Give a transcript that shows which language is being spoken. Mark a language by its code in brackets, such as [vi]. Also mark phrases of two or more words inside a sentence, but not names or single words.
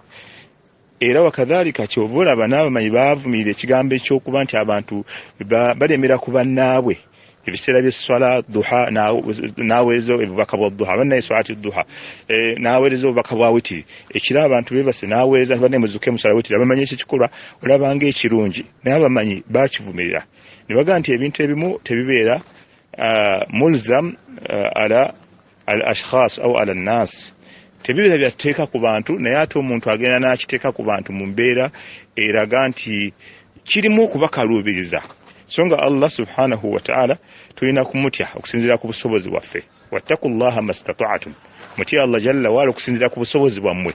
[lg] Era wakadhalika ky'ova olaba n'abamanyi baavumirira ekigambo ekyokuba nti abantu balemera ku bannaabwe ebiseera by'esswala duha n'aweereza obubaka bwa duha bannaye swalaati duha n'aweereza obubaka bwa witiri ekira abantu beebase n'aweereza bannaye muzuke musala witiri abamanyi ekikikolwa olaba ng'ekirungi naye abamanyi baakivumirira ne bagaa nti ebintu ebimu tebibeera [ar] ملزم على الأشخاص أو على الناس, [lg] tebibeera byateeka ku bantu naye ate omuntu agenda n'akiteeka ku bantu mu mbeera eraga nti kirimu okubakaluubiriza. So nga Allah [ar] سبحانه وتعالى [lg] tulina kumutya okusinziira ku busobozi bwaffe. [ar] واتقوا الله ما استطعتم, [lg] mutya Allah [ar] جل وعلا [lg] okusinziira ku busobozi bwammwe.